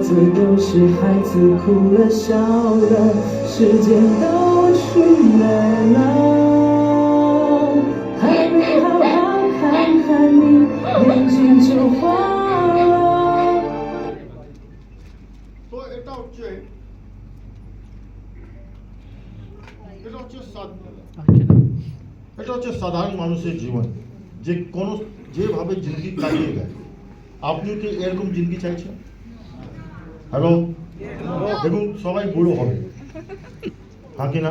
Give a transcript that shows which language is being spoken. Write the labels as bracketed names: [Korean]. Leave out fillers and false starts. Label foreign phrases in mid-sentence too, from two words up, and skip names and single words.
[Chinese] 子都是孩子哭了笑了，时间都去哪了？还没好好看看你，眼睛就花了。 [Bangla] তো এটা হচ্ছে এটা হচ্ছে সাধারণ মানুষের জীবন, যে কোনো যেভাবে জিন্দগি কাটিয়ে দেয়। আপনি কি এরকম জিন্দগি চাইছেন? হ্যালো, দেখুন সবাই বুড়ো হবে, হ্যাঁ কি না?